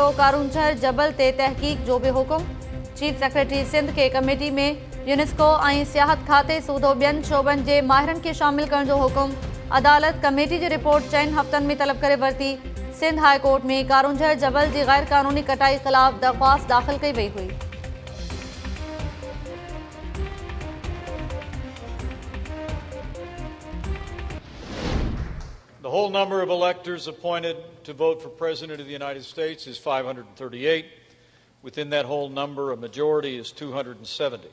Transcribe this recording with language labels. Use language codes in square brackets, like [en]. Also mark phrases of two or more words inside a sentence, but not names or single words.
[sd] कारूंझर जबल ते तहक़ीक़ जो बि हुकुम। चीफ सेक्रेटरी सिंध खे कमेटी में यूनेस्को ऐं सियाहत खाते सूदो ॿियनि शोबनि जे माहिरनि खे शामिल करण जो हुकुम। अदालत कमेटी जी रिपोर्ट 4 हफ़्तनि में तलब करे वरिती। सिंध हाई कोर्ट में कारूंझर जबल जी गैर क़ानूनी कटाई ख़िलाफ़ दरख़्वास्त दाख़िल कई वई हुई। [en] The whole number of electors appointed to vote for President of the United States is 538. Within that whole number, a majority is 270.